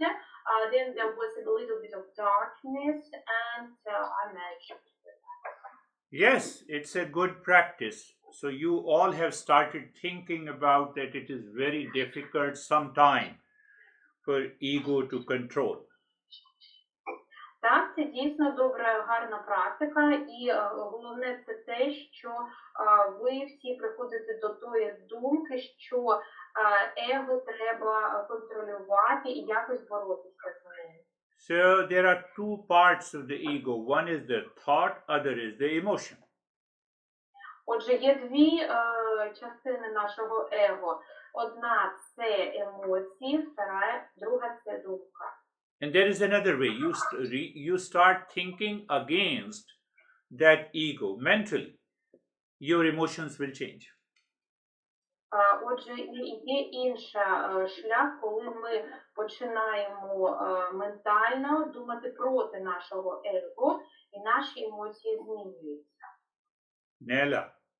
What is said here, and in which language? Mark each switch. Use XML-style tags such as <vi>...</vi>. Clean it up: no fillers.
<en>Then there was a little bit of darkness, and I managed. Yes, it's a good practice. So you all have started thinking about that it is very difficult sometime for ego to control.</en> <uk>Так, це дійсно добра, гарна практика, і головне це те, що ви всі приходите до тої думки, що его треба контролювати і якось боротися з ним.</uk> <en>So there are two parts of the ego. One is the thought, other is the emotion.</en> <uk>Отже, є дві частини нашого его. Одна – це емоції, друга – це думка.</uk> <en>And there is another way. You start thinking against that ego mentally. Your emotions will change.</en> <uk>Отже, є інший шлях, коли ми починаємо ментально думати проти нашого его, і наші емоції змінюються. Nela.</uk>